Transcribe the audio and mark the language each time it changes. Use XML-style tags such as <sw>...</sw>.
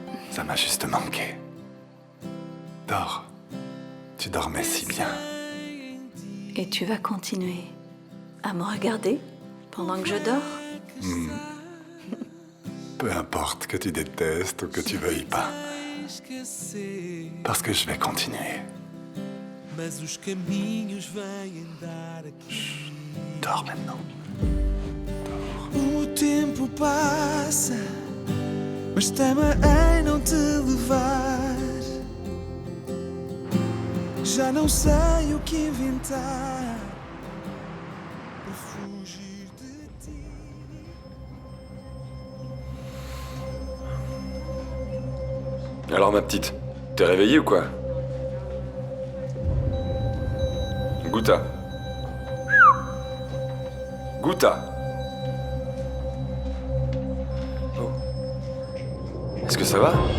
<fr>Ça m'a juste manqué. Dors. Tu dormais si bien. Et tu vas continuer à me regarder pendant que je dors? Peu importe que tu détestes ou que tu veuilles pas. Parce que je vais continuer.</fr> <pt>Mas os caminhos vêm dar aqui.</pt> <fr>Dors maintenant.</fr> <pt>O tempo passa, mas teme em não te levar. Já não sei o que inventar para fugir de ti.</pt> <fr>Alors ma petite, t'es réveillée ou quoi? Gouta. Gouta. Est-ce que ça va?</fr>